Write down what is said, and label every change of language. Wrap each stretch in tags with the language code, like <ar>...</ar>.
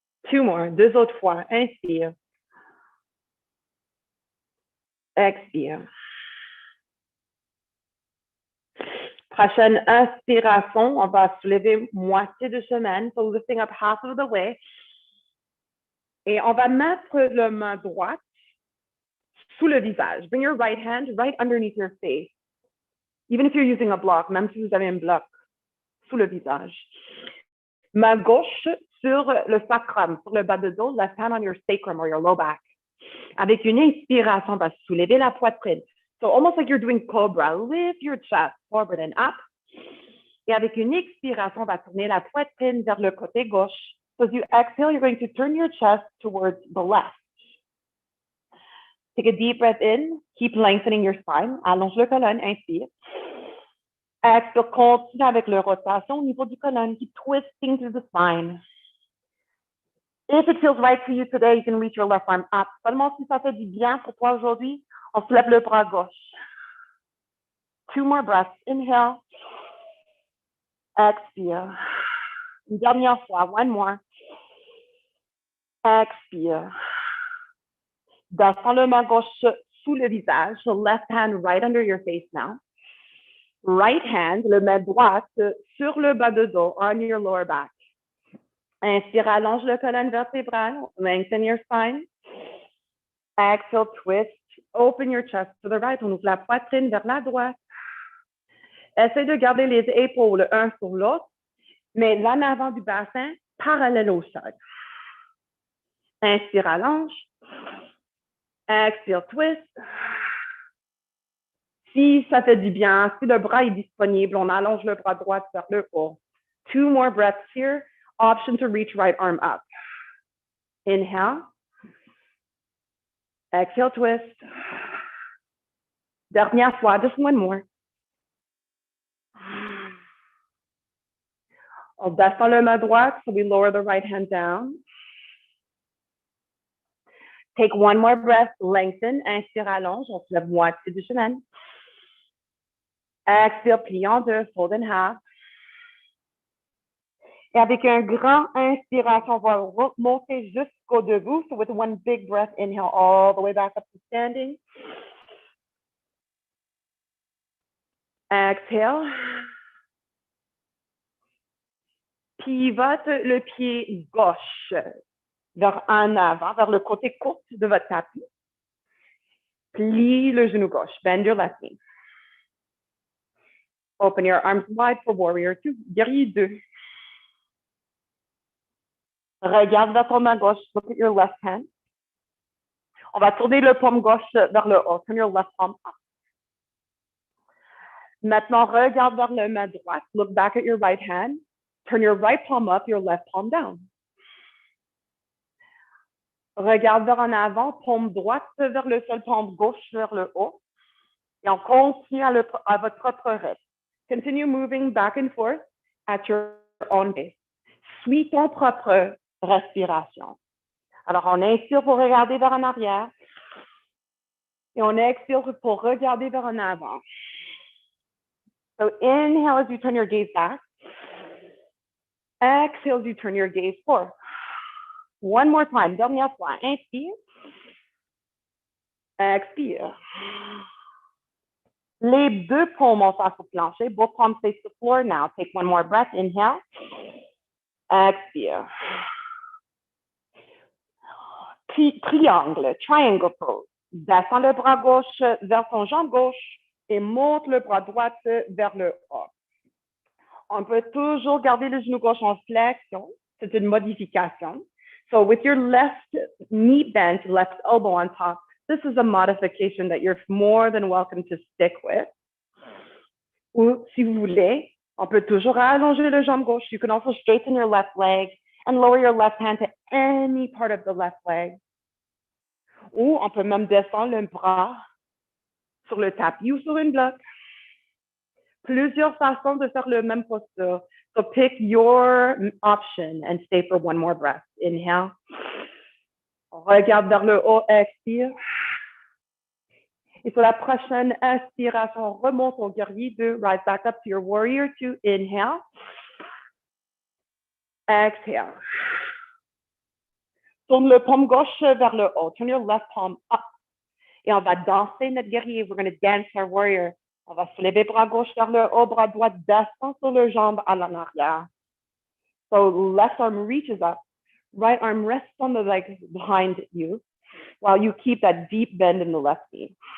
<en>Two more.</en> <fr>Deux autres fois. Inspire. Expire. Prochaine inspiration, on va soulever moitié de chemin.</fr> <en>So lifting up half of the way.</en> <fr>Et on va mettre le main droite sous le visage.</fr> <en>Bring your right hand right underneath your face. Even if you're using a block,</en> <fr>même si vous avez un bloc sous le visage. Main gauche sur le sacrum, sur le bas de dos,</fr> <en>left hand on your sacrum or your low back.</en> <fr>Avec une inspiration, on va soulever la poitrine.</fr> <en>So almost like you're doing cobra, lift your chest forward and up.</en> <fr>Et avec une expiration, on va tourner la poitrine vers le côté gauche.</fr> <en>So as you exhale, you're going to turn your chest towards the left. Take a deep breath in. Keep lengthening your spine.</en> <fr>Allonge le colonne. Inspire. Expire. Continue avec la rotation au niveau du colonne.</fr> <en>Keep twisting through the spine. If it feels right for you today, you can reach your left arm up.</en> <fr>Seulement si ça fait du bien pour toi aujourd'hui, on se lève le bras gauche.</fr> <en>Two more breaths. Inhale.</en> <fr>Expire. Une dernière fois.</fr> <en>One more.</en> <fr>Expire. Descends le main gauche sous le visage.</fr> <en>So left hand right under your face now. Right hand,</en> <fr>le main droite sur le bas de dos,</fr> <en>on your lower back.</en> <fr>Inspire, allonge le colonne vertébrale.</fr> <en>Lengthen your spine. Exhale, twist. Open your chest to the right.</en> <fr>On ouvre la poitrine vers la droite. Essaye de garder les épaules un sur l'autre, mais l'en avant du bassin parallèle au sol. Inspire, allonge. Expire, twist. Si ça fait du bien, si le bras est disponible, on allonge le bras droit vers le haut.</fr> <en>Two more breaths here. Option to reach right arm up. Inhale. Exhale, twist.</en> <fr>Dernière fois,</fr> <en>just one more.</en> <fr>On descend le main droite,</fr> <en>so we lower the right hand down. Take one more breath, lengthen,</en> <fr>inspire, allonge, on se lève moitié du chemin. Expire, plie en deux,</fr> <en>fold in half.</en> <fr>Et avec un grand inspiration, on va remonter jusqu'au debout.</fr> <en>So with one big breath, inhale all the way back up to standing. Exhale.</en> <fr>Pivote le pied gauche vers en avant, vers le côté court de votre tapis. Plie le genou gauche.</fr> <en>Bend your left knee. Open your arms wide for warrior two.</en> <fr>Guerrier 2. Regarde vers ton main gauche.</fr> <en>Look at your left hand.</en> <fr>On va tourner le paume gauche vers le haut.</fr> <en>Turn your left palm up.</en> <fr>Maintenant, regarde vers le main droite.</fr> <en>Look back at your right hand. Turn your right palm up, your left palm down.</en> <fr>Regarde vers en avant, paume droite vers le sol, paume gauche vers le haut. Et on continue à votre propre rythme.</fr> <en>Continue moving back and forth at your own pace.</en> <fr>Suis ton propre respiration. Alors, on inspire pour regarder vers en arrière. Et on expire pour regarder vers en avant.</fr> <en>So inhale as you turn your gaze back. Exhale as you turn your gaze forward. One more time.</en> <fr>Dernière fois. Inspire. Expire. Les deux paumes en face au plancher.</fr> <en>Both palms face the floor now. Take one more breath. Inhale.</en> <fr>Expire.</fr> <en>Triangle, triangle pose.</en> <fr>Descends le bras gauche vers ton jambe gauche et monte le bras droit vers le haut. On peut toujours garder le genou gauche en flexion. C'est une modification.</fr> <en>So with your left knee bent, left elbow on top, this is a modification that you're more than welcome to stick with.</en> <fr>Ou si vous voulez, on peut toujours allonger le jambe gauche.</fr> <en>You can also straighten your left leg and lower your left hand to any part of the left leg.</en> <fr>Ou on peut même descendre le bras sur le tapis ou sur une bloc. Plusieurs façons de faire le même posture.</fr> <en>So pick your option and stay for one more breath. Inhale.</en> <fr>On regarde vers le haut, expire. Et sur la prochaine inspiration, on remonte au guerrier 2.</fr> <en>Rise back up to your warrior 2. Inhale. Exhale.</en> <fr>Tourne le paume gauche vers le haut.</fr> <en>Turn your left palm up.</en> <fr>Et on va danser notre guerrier.</fr> <en>We're going to dance our warrior.</en> <fr>On va se lever bras gauche vers le haut, bras droit descend sur le jambe à l'arrière.</fr> <en>So left arm reaches up, right arm rests on the leg behind you, while you keep that deep bend in the left knee.</en>